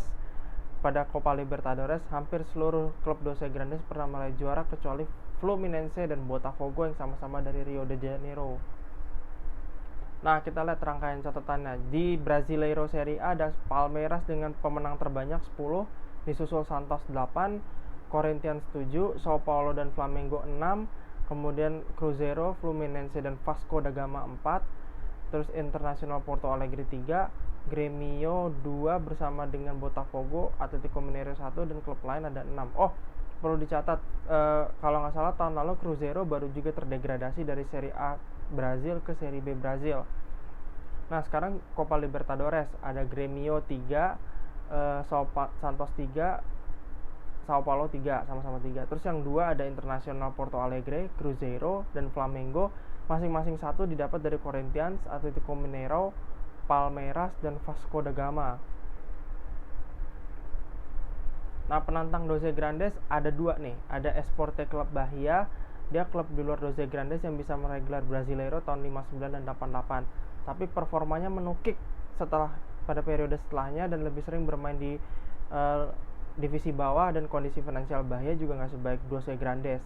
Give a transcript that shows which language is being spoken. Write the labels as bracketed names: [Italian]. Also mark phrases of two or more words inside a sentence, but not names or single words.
[Indonesian] Pada Copa Libertadores, hampir seluruh klub Doce Grandes pernah meraih juara kecuali Fluminense dan Botafogo yang sama-sama dari Rio de Janeiro. Nah, kita lihat rangkaian catatannya. Di Brasileiro Serie A ada Palmeiras dengan pemenang terbanyak 10, disusul Santos 8, Corinthians 7, Sao Paulo dan Flamengo 6, kemudian Cruzeiro, Fluminense, dan Vasco da Gama 4, terus Internacional Porto Alegre 3, Grêmio 2 bersama dengan Botafogo, Atlético Mineiro 1, dan klub lain ada 6. Perlu dicatat, kalau nggak salah tahun lalu Cruzeiro baru juga terdegradasi dari Serie A Brazil ke Serie B Brazil. Nah, sekarang Copa Libertadores ada Grêmio 3, Santos 3, Sao Paulo 3, sama-sama 3. Terus yang 2 ada Internacional Porto Alegre, Cruzeiro, dan Flamengo. Masing-masing satu didapat dari Corinthians, Atletico Mineiro, Palmeiras, dan Vasco da Gama. Nah, penantang Doce Grandes ada dua nih. Ada Esporte Club Bahia, dia klub di luar Doce Grandes yang bisa meraih gelar Brasileiro tahun 59 dan 88. Tapi performanya menukik setelah pada periode setelahnya dan lebih sering bermain di divisi bawah, dan kondisi finansial Bahia juga nggak sebaik Doce Grandes.